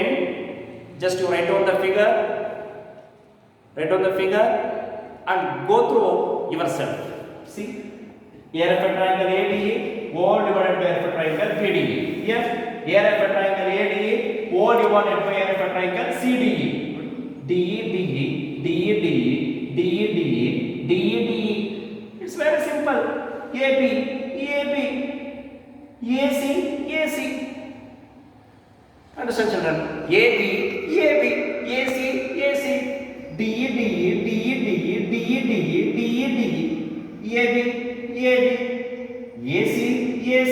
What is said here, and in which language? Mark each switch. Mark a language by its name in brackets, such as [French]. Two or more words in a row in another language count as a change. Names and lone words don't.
[English] Just you write down the figure. Write down the figure and go through yourself. See, area of a triangle ADE whole divided by area of a triangle BDE. Here, area of a triangle ADE whole divided by area of a triangle CDE. DE, DE, DE, DE, DE, DE, DE, DE. It's very simple. AB, AB, AC, AC. Understand, children? AB, AB, AC, AC, DE, DE, DE, DE, DE, DE, DE, DE, AB, AB, AC, AC.